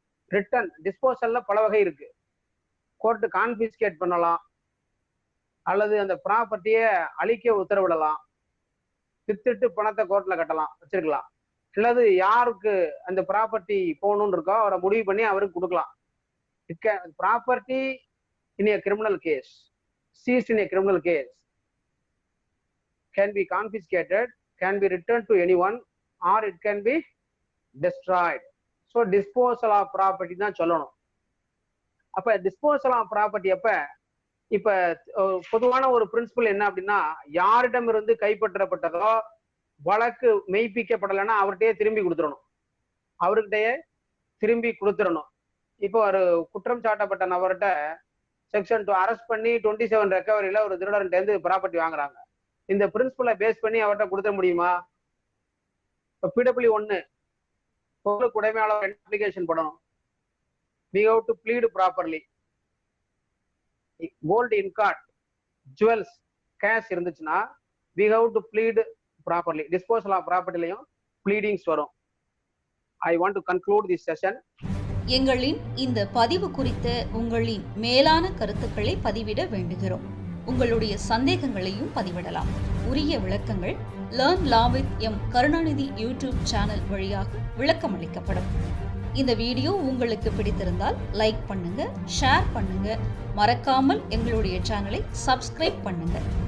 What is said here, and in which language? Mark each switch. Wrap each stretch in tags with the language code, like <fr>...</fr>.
<ta>Return டிஸ்போசல்ல பல வகை இருக்கு. கோர்ட்டு கான்பிஸ்கேட் பண்ணலாம், அல்லது அந்த ப்ராப்பர்ட்டியை அழிக்க உத்தரவிடலாம், வித்துட்டு பணத்தை கோர்ட்ல கட்டலாம் வச்சிருக்கலாம், அல்லது யாருக்கு அந்த ப்ராப்பர்ட்டி போகணும்னு இருக்கோ அவரை முடிவு பண்ணி அவருக்கு கொடுக்கலாம்.</ta> <en>Property in a criminal case, seized in a criminal case can be confiscated, can be returned to anyone, or it can be destroyed.</en> <ta>So disposal of property தான் சொல்லணும். அப்ப டிஸ்போசல் ஆஃப் ப்ராப்பர்ட்டி அப்ப இப்ப பொதுவான ஒரு பிரின்சிபல் என்ன அப்படின்னா, யாரிடம் இருந்து கைப்பற்றப்பட்டதோ வழக்கு மெய்ப்பிக்கப்படலைன்னா அவர்கிட்டயே திரும்பி கொடுத்துடணும், அவர்கிட்டயே திரும்பி கொடுத்துடணும். இப்போ ஒரு குற்றம் சாட்டப்பட்ட நபர்கிட்ட செக்ஷன் 2 அரெஸ்ட் பண்ணி 27 ரெக்கவரியில ஒரு திருடர்கிட்ட இருந்து ப்ராப்பர்ட்டி வாங்குறாங்க. இந்த பிரின்சிபலை பேஸ் பண்ணி அவர்கிட்ட கொடுத்த முடியுமா? இப்போ பிடபிள்யூ 1 பொருளுக்கு உடைமையாளர் அப்ளிகேஷன் பண்ணணும்.</ta> <en>we have to plead properly. gold ingot, jewels, cash இருந்துச்சுன்னா we have to plead properly. disposal of propertyலயும் pleadings வரும். I want to conclude this session.</en> <ta>எங்களின் இந்த பதிவு குறித்த உங்களின் மேலான கருத்துக்களை பதிவிட வேண்டுகிறோம். உங்களுடைய சந்தேகங்களையும் பதிவிடலாம். உரிய விளக்கங்கள் learn law with M Karunanidhi YouTube channel வழியாக விளக்கமளிக்கப்படும். இந்த வீடியோ உங்களுக்கு பிடித்திருந்தால் லைக் பண்ணுங்க, ஷேர் பண்ணுங்க, மறக்காமல் எங்களுடைய சேனலை சப்ஸ்கிரைப் பண்ணுங்க.</ta>